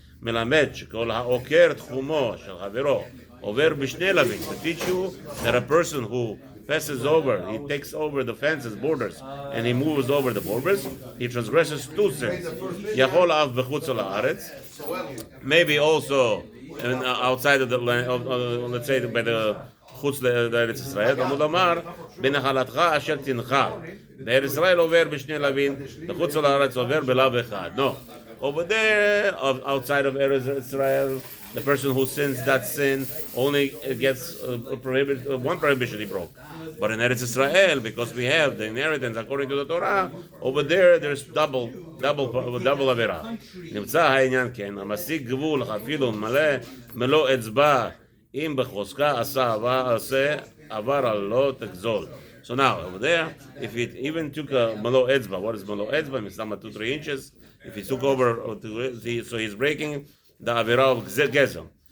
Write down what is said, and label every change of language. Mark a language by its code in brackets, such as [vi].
[he] מלמד שכל העוקר תחומו של חברו עובר בשני לווים. [en] To teach you that a person who passes over, he takes over the fences, borders, and he moves over the borders, he transgresses two sins. [he] יכול אף בחוץ לארץ, [en] maybe also outside of the land, let's say by the [he] חוץ לארץ ישראל, תלמוד לומר, בנחלתך אשר תנחל. בארץ ישראל עובר בשני לווים, בחוץ לארץ עובר בלאו אחד. [en] No. Over there, outside of Eretz Israel, the person who sins that sin only gets one prohibition he broke. But in Eretz Israel, because we have the inheritance according to the Torah, over there there's double avera. [he] נמצא העניין כן, המשיג גבול אפילו מלוא אצבע אם בחוזקה עשה עבר על לא תגזול. [en] So now over there, if it even took a malo etzba, what is malo etzba? It's not 2-3 inches. If he took over, so he's breaking the avera of gezel.